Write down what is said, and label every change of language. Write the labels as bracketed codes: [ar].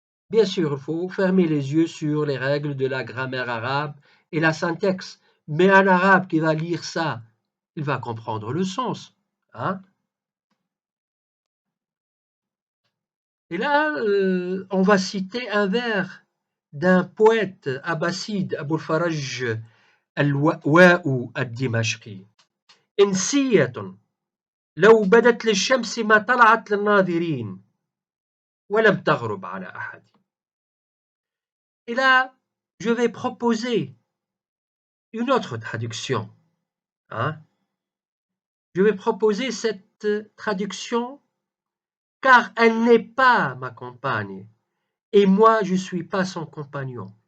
[fr] Bien sûr, il faut fermer les yeux sur les règles de la grammaire arabe et la syntaxe, mais un arabe qui va lire ça, il va comprendre le sens. Hein? Et là, on va citer un vers d'un poète abbasside, Abul Faraj al-Wa'u ad-Dimashqi. [ar] إنسية لو بدت للشمس ما طلعت للناظرين ولم تغرب على أحد. [fr] Et là, je vais proposer une autre traduction. Hein? Je vais proposer cette traduction car elle n'est pas ma compagne et moi je ne suis pas son compagnon.